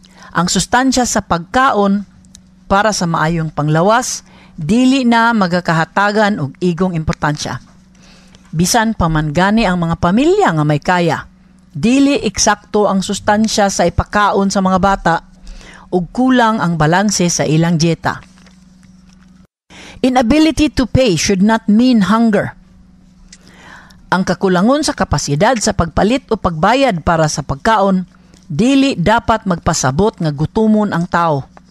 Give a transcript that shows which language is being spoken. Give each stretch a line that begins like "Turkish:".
Cebuano: Ang sustansya sa pagkaon para sa maayong panglawas dili na magakahatagan og igong importansya. Bisan pa man gani ang mga pamilya nga may kaya, dili eksakto ang sustansya sa ipakaon sa mga bata ug kulang ang balanse sa ilang dieta.
English: Inability to pay should not mean hunger.
Cebuano: Ang kakulangon sa kapasidad sa pagpalit o pagbayad para sa pagkaon, dili dapat magpasabot nga gutumon ang tao.